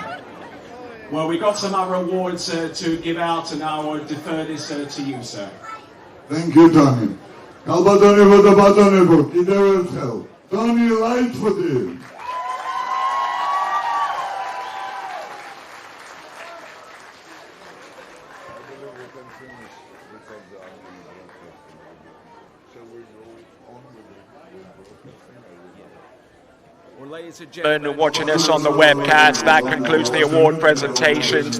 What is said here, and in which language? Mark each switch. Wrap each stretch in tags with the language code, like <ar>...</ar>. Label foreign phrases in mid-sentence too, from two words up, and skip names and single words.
<en>Well, we got some other awards to give out, and I will defer this to you, sir. Thank you, Tony.</en> <ka>ქალბატონებო და ბატონებო, კიდევ ერთხელ.</ka> <en>Tony Lightfoot. Ladies and gentlemen watching us on the webcast, that concludes the award presentations.</en>